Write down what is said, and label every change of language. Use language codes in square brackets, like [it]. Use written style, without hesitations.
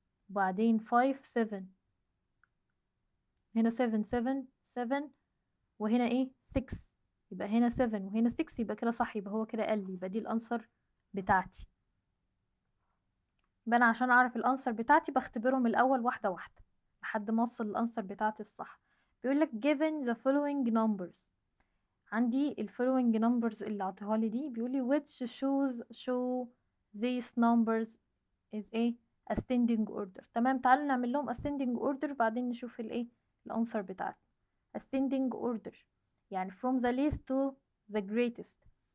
[ar] وبعدين 5 7 هنا 7 7 7 وهنا ايه 6، يبقى هنا 7 وهنا 6، يبقى كده صح، يبقى هو كده قال، يبقى دي الانسر بتاعتي. يبقى انا عشان اعرف الانسر بتاعتي بختبرهم الاول واحده واحده لحد ما اوصل للانسر بتاعتي الصح. بيقول لك [en] given the following numbers، [ar] عندي ال [en] following numbers [ar] اللي عطيها لي دي، بيقول لي [en] which show these numbers is a ascending order. [ar] تمام. تعالوا نعمل لهم [en] ascending order [ar] بعدين نشوف الايه الانسر بتاعتي. [en] ascending order [ar] يعني [en] from the least to the greatest.